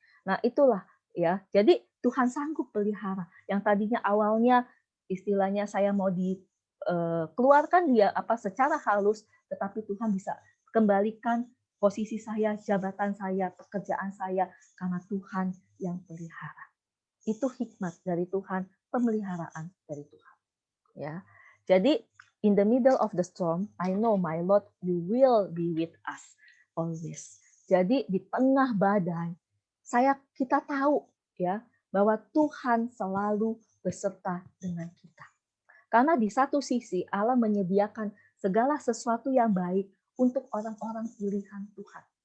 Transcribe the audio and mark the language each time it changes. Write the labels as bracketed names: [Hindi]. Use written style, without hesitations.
[Indonesian] Nah, itulah ya. Jadi Tuhan sanggup pelihara yang tadinya awalnya istilahnya saya mau dikeluarkan dia secara halus, tetapi Tuhan bisa kembalikan posisi saya, jabatan saya, pekerjaan saya karena Tuhan yang pelihara. Itu hikmat dari Tuhan, pemeliharaan dari Tuhan. Ya. [English] Jadi in the middle of the storm, I know my Lord, you will be with us always. [Indonesian] Jadi di tengah badai, kita tahu ya bahwa Tuhan selalu beserta dengan kita. Karena di satu sisi Allah menyediakan segala sesuatu yang baik untuk orang-orang pilihan Tuhan.